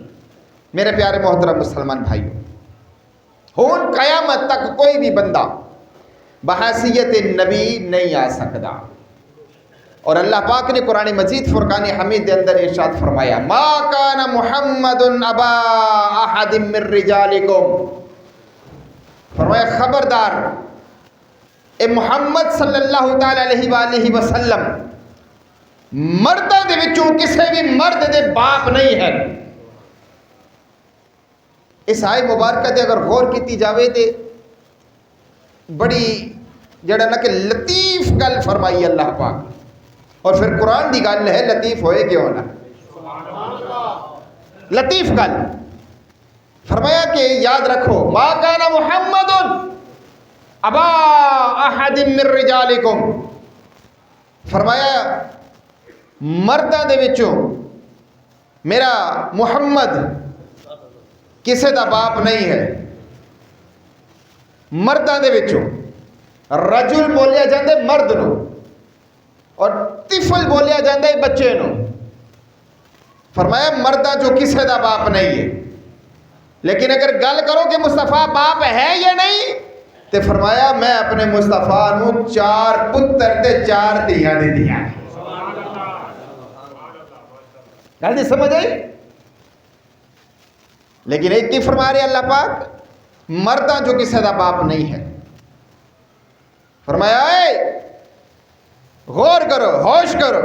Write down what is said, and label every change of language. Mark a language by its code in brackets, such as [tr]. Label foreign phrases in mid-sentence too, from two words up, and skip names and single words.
[pa] میرے پیارے محترم مسلمان بھائیو، ہون قیامت تک کوئی بھی بندہ بحیثیت نبی نہیں آ سکتا، اور اللہ پاک نے قرآن مجید فرقان حمید دے اندر ارشاد فرمایا [ar] ما کان محمد ابا احد من رجالکم، [pa] فرمایا خبردار اے محمد [ar] صلی اللہ تعالی علیہ وآلہ وسلم [pa] مردہ دے وچوں کسے بھی مرد دے باپ نہیں ہے۔ اس آئے مبارکہ دے اگر غور کیتی جاوے تے بڑی جڑا نا کہ لطیف گل فرمائی اللہ پاک، اور پھر قرآن دی گل ہے لطیف ہوئے کیوں نہ، لطیف گل فرمایا کہ یاد رکھو [ar] ما کان محمد ابا احد من رجالکم، [pa] فرمایا مرداں دے وچوں میرا محمد کسے دا باپ نہیں ہے۔ مرداں دے وچوں رجل بولیا جاندے مرد نو، اور طفل بولیا جاندے بچے نو، فرمایا مردہ جو کسے دا باپ نہیں ہے۔ لیکن اگر گل کرو کہ مصطفیٰ باپ ہے یا نہیں، تو فرمایا میں اپنے مصطفیٰ نو 4 پتر تے 4 دھیاں دے دیا۔ گل دی سمجھ آئی؟ لیکن ایک کی فرما رہے اللہ پاک مردہ جو کسے دا باپ نہیں ہے، فرمایا اے غور کرو، ہوش کرو۔